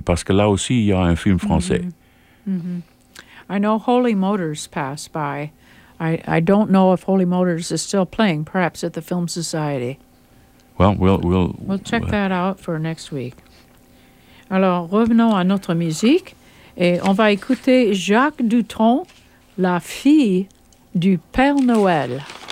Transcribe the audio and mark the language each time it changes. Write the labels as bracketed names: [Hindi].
[French] Parce que là aussi, il y a un film français. [English] I know Holy Motors passed by. I don't know if Holy Motors is still playing, perhaps at the Film Society. Well, we'll check that out for next week. [French] Alors, revenons à notre musique et on va écouter Jacques Dutronc, La fille du Père Noël.